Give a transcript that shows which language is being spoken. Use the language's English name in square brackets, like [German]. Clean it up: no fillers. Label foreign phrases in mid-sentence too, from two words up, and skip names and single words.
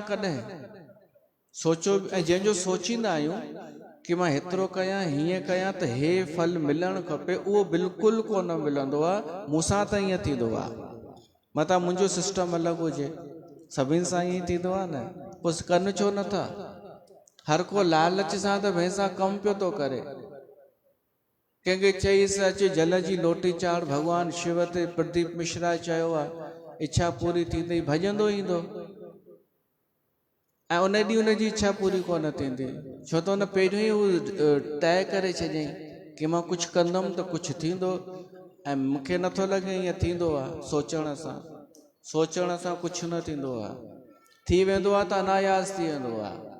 [Sindhi] कॾहिं सोचो, ऐं जंहिंजो सोचींदा आहियूं कि मां हेतिरो कयां, हीअं कयां त हे फल मिलणु खपे, उहो बिल्कुलु कोन मिलंदो आहे। मूंसां त ईअं थींदो आहे, मतां मुंहिंजो सिस्टम अलॻि हुजे, सभिनि सां ईअं थींदो आहे न, पोइ कनि छो नथा? हर को लालच सां त भैंसा कमु पियो थो करे। कंहिंखे चईसि अचे जल जी लोटी चाढ़, भॻवानु शिव ते प्रदीप मिश्रा चयो आहे इच्छा पूरी थींदी, भॼंदो ईंदो ऐं उन ॾींहुं उनजी इच्छा पूरी कोन थींदी, छो त हुन पहिरियों ई उहो तय करे छॾियईं कि मां कुझु कंदुमि त कुझु थींदो, ऐं मूंखे नथो लॻे ईअं थींदो आहे। सोचण सां कुझु न थींदो आहे, थी वेंदो आहे त अनायास थी वेंदो आहे।